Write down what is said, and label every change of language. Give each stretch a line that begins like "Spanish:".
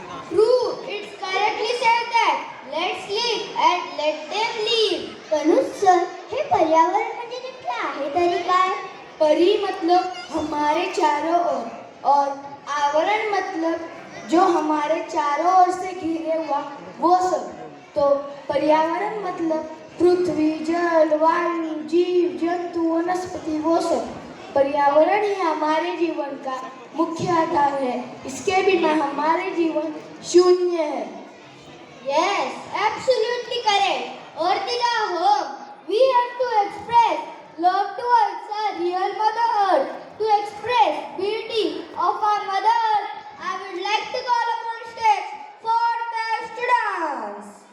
English: True, it's correctly said that. Let's live and let them live.
Marathi: Tanuj sir, हे पर्यावरण म्हणजे नेमके आहे तरी काय?
Hindi: परी मतलब हमारे चारों ओर, और आवरण मतलब जो हमारे चारों ओर से घिरे हुआ वो सब. तो पर्यावरण मतलब पृथ्वी, जल, वायु, जीव जंतु, वनस्पति वो सब. पर्यावरण ही हमारे जीवन का मुख्य आधार है. इसके बिना हमारे जीवन शून्य है.
English: Yes, absolutely correct. Earth is our home. We have to express love towards our real Mother Earth. To express beauty of our Mother Earth, I would like to call upon stage for the students.